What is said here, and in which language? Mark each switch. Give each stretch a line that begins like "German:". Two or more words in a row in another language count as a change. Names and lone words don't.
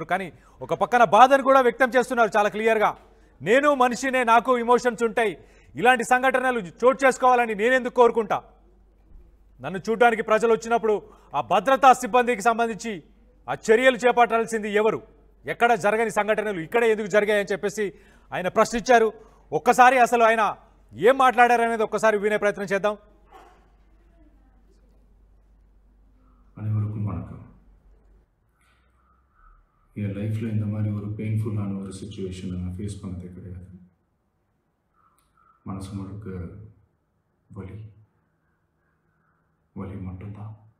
Telugu: కానీ ఒక పక్కన బాధను కూడా వ్యక్తం చేస్తున్నారు చాలా క్లియర్గా. నేను మనిషినే, నాకు ఇమోషన్స్ ఉంటాయి, ఇలాంటి సంఘటనలు చోటు చేసుకోవాలని నేనెందుకు కోరుకుంటా? నన్ను చూడడానికి ప్రజలు వచ్చినప్పుడు ఆ భద్రతా సిబ్బందికి సంబంధించి ఆ చర్యలు చేపట్టాల్సింది ఎవరు? ఎక్కడ జరగని సంఘటనలు ఇక్కడే ఎందుకు జరిగాయని చెప్పేసి ఆయన ప్రశ్నించారు. ఒక్కసారి అసలు ఆయన ఏం మాట్లాడారనేది ఒక్కసారి వినే ప్రయత్నం చేద్దాం.
Tamil: அனைவருக்கும் வணக்கம். என் லைஃப்பில் இந்த மாதிரி ஒரு பெயின்ஃபுல்லான ஒரு சுச்சுவேஷனை நான் ஃபேஸ் பண்ணதே கிடையாது. மனசு முழுக்க வலி மட்டும்தான்.